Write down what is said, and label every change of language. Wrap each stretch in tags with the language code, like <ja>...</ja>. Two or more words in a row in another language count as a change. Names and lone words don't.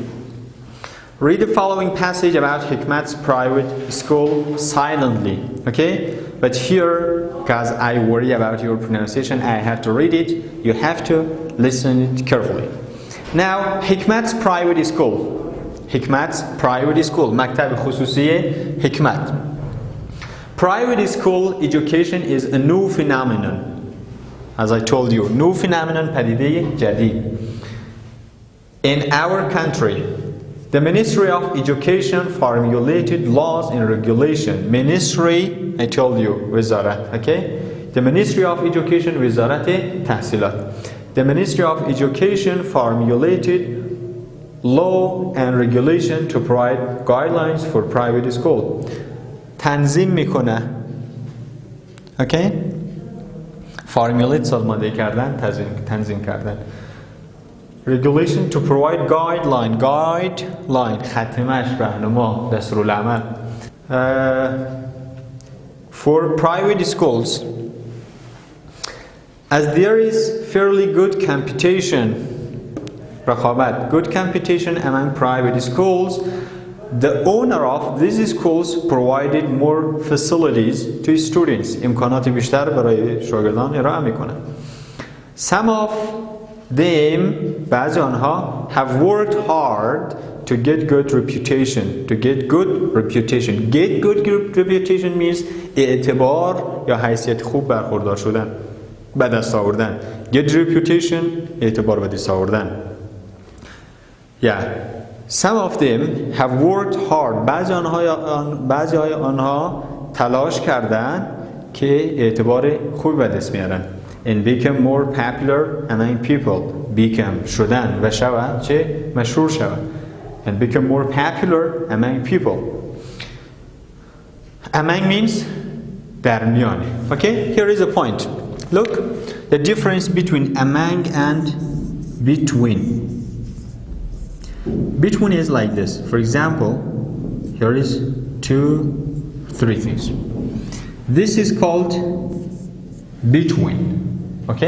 <en>Read the following passage about Hikmat's private school silently. Okay, but here, because I worry about your pronunciation, I have to read it. You have to listen it carefully. Now, Hikmat's private school. Hikmat's private school.</en> <fa>مکتب خصوصی حکمت.</fa> <en>Private school education is a new phenomenon. As I told you, new phenomenon,</en> <fa>پدیده جدید.</fa> <en>In our country, the Ministry of Education formulated laws and regulation. Ministry, I told you, وزارت. Okay? The Ministry of Education,</en> <fa>وزارت تحصیلات.</fa> <en>The Ministry of Education formulated law and regulation to provide guidelines for private school.</en> <fa>تنظیم میکنه. Okay? Formulate سازماندهی کردن، تنظیم کردن.</fa> <en>Regulation to provide guideline</en> <fa>ختمش راهنما دستورالعمل</fa> <en>for private schools. As there is fairly good competition, رقابت, good competition among private schools, the owner of these schools provided more facilities to students.</en> <fa>امکانات بیشتر برای شاگردان ارائه میکنه.</fa> <en>Some of them,</en> <fa>بعضی آنها,</fa> <en>have worked hard to get good reputation. To get good reputation. Get good reputation means</en> <fa>اعتبار یا حیثیت خوب برخوردار شدن. به دست آوردن.</fa> <en>Get reputation</en> <fa>اعتبار به دست آوردن.</fa> <en>Yeah. Some of them have worked hard.</en> <fa>بعضی آنها تلاش کردن که اعتبار خوبی به دست میارن.</fa> <en>And become more popular among people.</en> <fa>Become شدن و شود چه مشهور شود.</fa> <en>And become more popular among people. Among means</en> <fa>در میان.</fa> <en>Okay, here is a point. Look, the difference between among and between. Between is like this. For example, here is 2, 3 things. This is called between. Okay?</en>